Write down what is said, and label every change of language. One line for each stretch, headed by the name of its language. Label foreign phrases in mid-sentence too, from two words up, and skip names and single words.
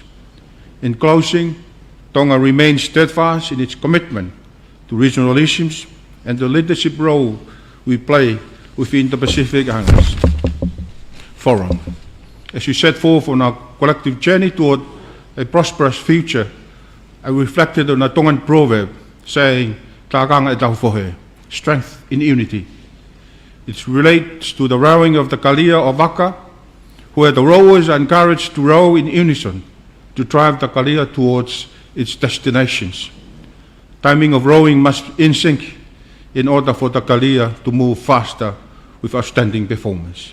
English: In closing, Tonga remains steadfast in its commitment to regional issues and the leadership role we play within the Pacific Islands Forum. As we set forth on our collective journey toward a prosperous future, I reflected on a Tongan proverb saying,
Tongan: "Tākanga e tauwhohe,"
English: strength in unity. It relates to the rowing of the kalia or waka, where the rowers are encouraged to row in unison to drive the kalia towards its destinations. Timing of rowing must be in sync in order for the kalia to move faster with outstanding performance.